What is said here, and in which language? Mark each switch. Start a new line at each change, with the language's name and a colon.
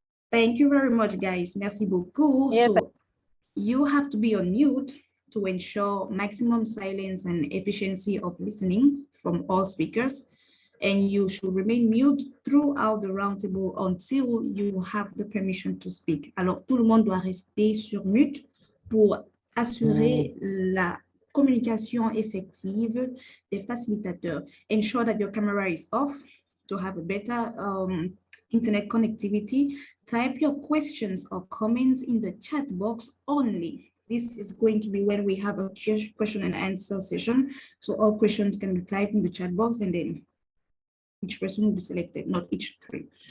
English: Thank you very much, guys.
French: Merci beaucoup.
English: Yeah, so you have to be on mute to ensure maximum silence and efficiency of listening from all speakers. And you should remain mute throughout the roundtable until you have the permission to speak.
French: Alors, tout le monde doit rester sur mute pour assurer la communication effective des facilitateurs.
English: Ensure that your camera is off to have a better internet connectivity. Type your questions or comments in the chat box only. This is going to be when we have a question and answer session. So all questions can be typed in the chat box and then each person will be selected, not each three.